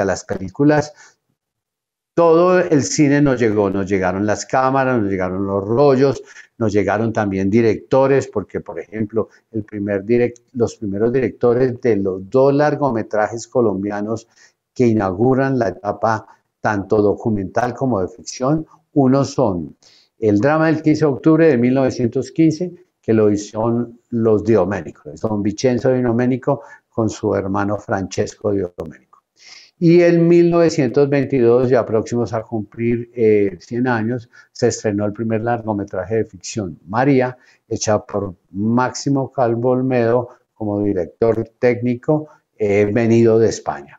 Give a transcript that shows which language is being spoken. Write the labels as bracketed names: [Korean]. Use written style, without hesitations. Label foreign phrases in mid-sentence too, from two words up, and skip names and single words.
[Spanish] Las películas, todo el cine nos llegó, nos llegaron las cámaras, nos llegaron los rollos, nos llegaron también directores, porque por ejemplo, los primeros directores de los dos largometrajes colombianos que inauguran la etapa tanto documental como de ficción, unos son el drama del 15 de octubre de 1915, que lo hicieron los Di Domenico, son Vincenzo Di Domenico con su hermano Francesco Di Domenico. Y en 1922, ya próximos a cumplir 100 años, se estrenó el primer largometraje de ficción, María, hecha por Máximo Calvo Olmedo como director técnico, venido de España.